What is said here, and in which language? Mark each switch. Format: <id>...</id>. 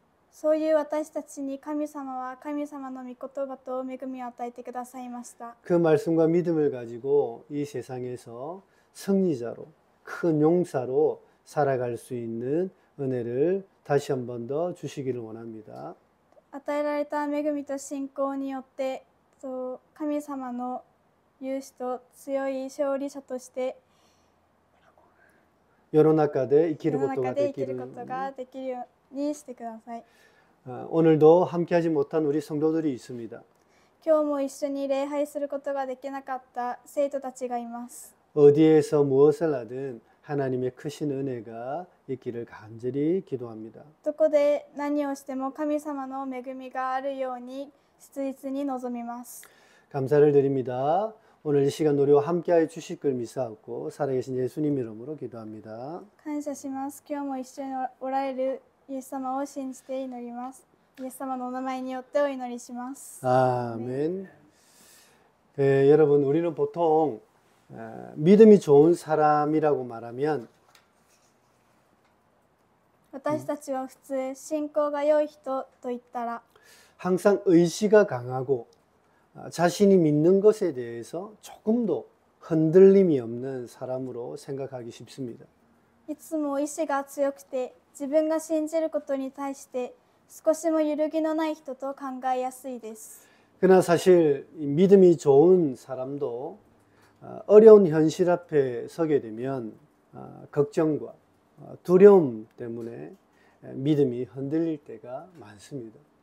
<ja>そういう私たちに神様は神様の御言葉と恵みを与えてくださいました。</ja> <ko>그 말씀과 믿음을 가지고 이 세상에서 승리자로 큰 용사로 살아갈 수 있는 은혜를 다시 한 번 더 주시기를 원합니다.</ko> <ja>与えられた恵みと信仰によって神様の勇士と強い勝利者として世の中で生きる世のことが中でできる生きることができるようにしてください。</ja> <ko>오늘도 함께하지 못한 우리 성도들이 있습니다.</ko> <ja>今日も一緒に礼拝することができなかった生徒たちがいます。</ja> <ko>어디에서 무엇을 하든 하나님의 크신 은혜가 있기를 간절히 기도합니다.</ko> <ja>どこで何をしても神様の恵みがあるように切実に望みます。</ja> <ko>감사를 드립니다. 오늘 이 시간 우리와 함께하여 주실 걸 믿사옵고 살아계신 예수님 이름으로 기도합니다.</ko> <ja>感謝します。今日も一緒におられるイエス様を信じて祈ります。イエス様のお名前によってお祈りします。</ja> <ko>아멘. 여러분 우리는 보통 믿음이 좋은 사람이라고 말하면</ko> <ja>私たちは普通信仰が良い人と言ったら</ja> <ko>항상 의지가 강하고 자신이 믿는 것에 대해서 조금도 흔들림이 없는 사람으로 생각하기 쉽습니다.</ko> <ja>いつも意志が強くて自分が信じることに対して少しも揺るぎのない人と考えやすいです。</ja> <ko>그러나 사실 믿음이 좋은 사람도 어려운 현실 앞에 서게 되면 걱정과 두려움 때문에 믿음이 흔들릴 때가 많습니다.</ko>